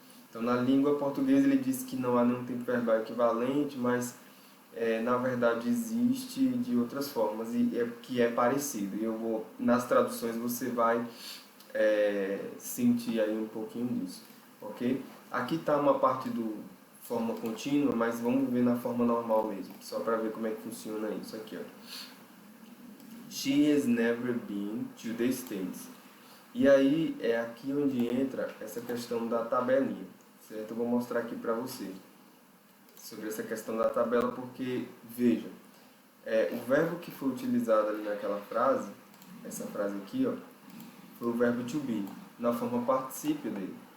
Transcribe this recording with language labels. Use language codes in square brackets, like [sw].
[pt] Então, na língua portuguesa ele diz que não há nenhum tempo verbal equivalente, mas na verdade existe de outras formas e que é parecido. E nas traduções você vai sentir aí um pouquinho disso, ok? Aqui está uma parte do forma contínua, mas vamos ver na forma normal mesmo, só para ver como é que funciona isso aqui, ó. [en] She has never been to the States. [pt] E aí é aqui onde entra essa questão da tabelinha, certo? Eu vou mostrar aqui para você sobre essa questão da tabela, porque, veja, o verbo que foi utilizado ali naquela frase, essa frase aqui, ó, foi o verbo to be, na forma particípio dele.